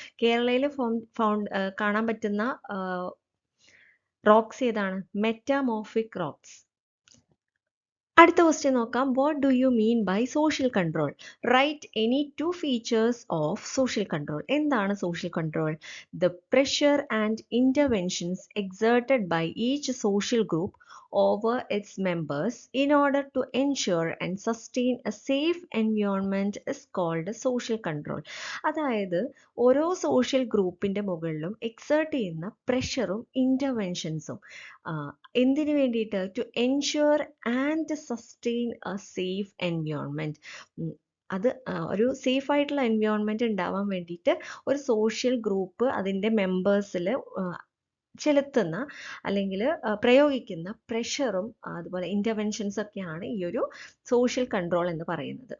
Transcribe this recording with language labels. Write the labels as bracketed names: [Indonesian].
[Malayalam] കേരളയിൽ കാണാൻ പറ്റുന്ന റോക്സ് ഏതാണ്? Metamorphic rocks. അടുത്ത ക്വസ്റ്റ്യൻ നോക്കാം. [English] What do you mean by social control? Right any 2 features of social control. [Malayalam] എന്താണ് social control? [English] The pressure and interventions exerted by each social group over its members in order to ensure and sustain a safe environment is called social control. [Malayalam] അതായത് ഓരോ social ഗ്രൂപ്പിന്റെ മുകളിലും exert ചെയ്യുന്ന പ്രഷറും ഇന്റർവെൻഷൻസും എന്തിനു വേണ്ടിയിട്ട്? [English] To ensure and sustain a safe environment. [Malayalam] അത് ഒരു സേഫ് ആയിട്ടുള്ള എൻവയോൺമെന്റ് ഉണ്ടാവാൻ വേണ്ടിയിട്ട് ഒരു സോഷ്യൽ ഗ്രൂപ്പ് അതിൻ്റെ മെമ്പേഴ്സിൽ ചെലുത്തുന്ന അല്ലെങ്കിൽ പ്രയോഗിക്കുന്ന പ്രഷറും അതുപോലെ ഇൻ്റർവെൻഷൻസ് ഒക്കെയാണ് ഈ ഒരു സോഷ്യൽ കൺട്രോൾ എന്ന് പറയുന്നത്.